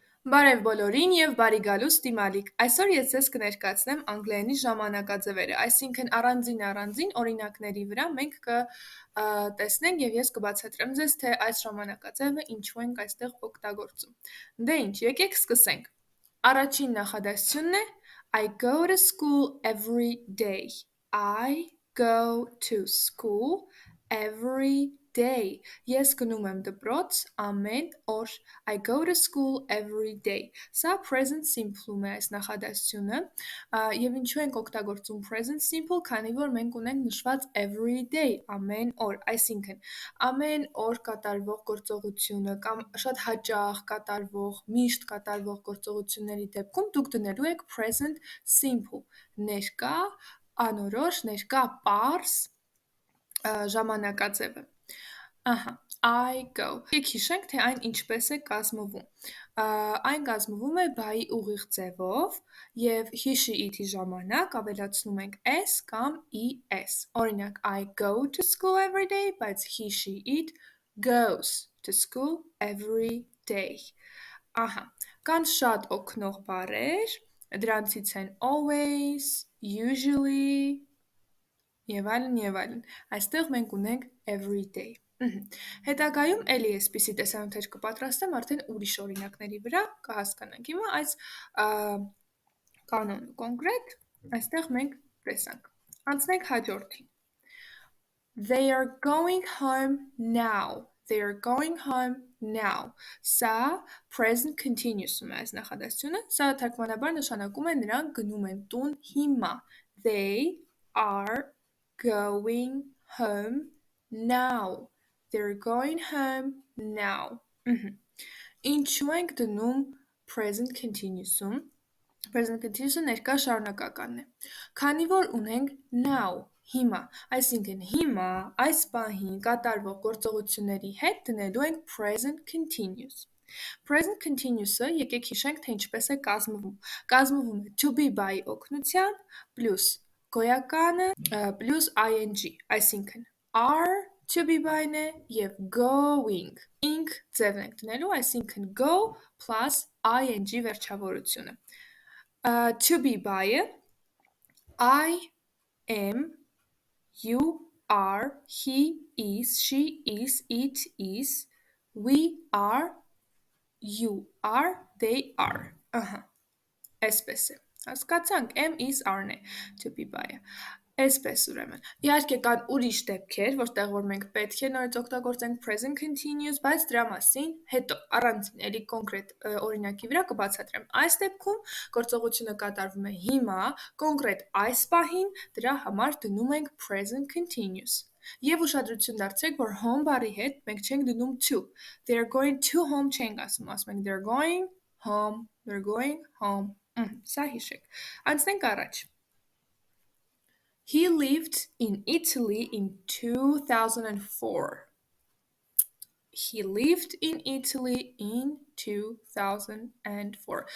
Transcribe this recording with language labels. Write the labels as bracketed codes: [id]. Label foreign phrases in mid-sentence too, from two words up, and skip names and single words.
[hy] Բարև բոլորին եւ բարի գալուստ դիմալիկ։ Այսօր ես ձեզ կներկայացնեմ անգլերենի ժամանակաձևերը, այսինքն առանձին օրինակների վրա մենք կտեսնենք եւ ես կբացատրեմ ձեզ, թե այս ժամանակաձևը ինչու ենք այստեղ օգտագործում։ Դե ինչ, եկեք սկսենք։ Առաջին նախադասությունն է [en] I go to school every day. I go to school every day. [hy] Ես գնում եմ դպրոց ամեն օր. [en] I go to school every day. [hy] Սա [en] present simple- [hy] ում է այս նախադասությունը, եւ ինչու ենք օգտագործում [en] present simple, [hy] քանի որ մենք ունենք նշված [en] every day, [hy] ամեն օր, այսինքն ամեն օր կատարվող գործողությունը կամ շատ հաճախ կատարվող, միշտ կատարվող գործողությունների դեպքում դուք դնելու եք [en] present simple, [hy] ներկա, անորոշ, ներկա պարզ ժամանակաձևը։ Ահա, [en] I go։ [hy] Եկեք հիշենք, թե այն ինչպես է կազմվում։ Այն կազմվում է բայի ուղիղ ձևով եւ [en] he-she it- [hy] ի ժամանակ ավելացնում ենք s կամ es։ Օրինակ, [en] I go to school every day, բայց he-she it goes to school every day։ [hy] Ահա, կան շատ օգնող բառեր, դրանցից են [en] always, usually, [hy] եւ այլն։ Այստեղ մենք ունենք [en] every day։ [hy] Հետագայում էլի էսպիսի տեսանյութեր կպատրաստեմ արդեն ուրիշ օրինակների վրա, կհասկանանք։ Հիմա այս կանոնը կոնկրետ այստեղ մենք տեսանք։ Անցնենք հաջորդին։ [en] They are going home now. They are going home now. [hy] Սա [en] present continuous- [hy] ում է այս նախադասությունը, սա թարգմանաբար նշանակում է նրանք գնում են տուն հիմա։ [en] They are going home now. They're going home now. [hy] Ինչու ենք դնում [en] present continuous- [hy] ում։ [en] Present continuous- [hy] ը ներկա շարունակականն է։ Քանի որ ունենք now, հիմա, այսինքն հիմա այս պահին կատարվող գործողությունների հետ դնելու ենք [en] present continuous։ Present continuous- [hy] ը եկեք հիշենք, թե ինչպես է կազմվում։ Կազմվում է [en] to be by- [hy] ի օգնությամբ plus գոյականը [en] plus ing, [hy] այսինքն [en] are to be by- [hy] ն է եւ [en] going ing [hy] ձևն ենք դնելու, այսինքն [en] go plus ing [hy] վերջավորությունը։ [en] To be by- [hy] ը [en] I am, you are, he is, she is, it is, we are, you are, they are։ [hy] Ահա, այսպես է։ Հասկացանք, [en] am is are-ն է to be by- [hy] ը։ Այսպես ուրեմն։ Իհարկե կան ուրիշ դեպքեր, որտեղ որ մենք պետք է նորից օգտագործենք [en] present continuous, [hy] բայց դրա մասին հետո առանձին էլի կոնկրետ օրինակի վրա կբացատրեմ։ Այս դեպքում գործողությունը կատարվում է հիմա, կոնկրետ այս պահին, դրա համար դնում ենք [en] present continuous։ [hy] Եվ ուշադրություն դարձրեք, որ home բառի հետ մենք չենք դնում to։ [en] They're going to home [hy] չենք ասում ենք [en] they're going home, they're going home։ [hy] Սա հիշեք։ Անցնենք առաջ։ [en] He lived in Italy in 2004. He lived in Italy in 2004.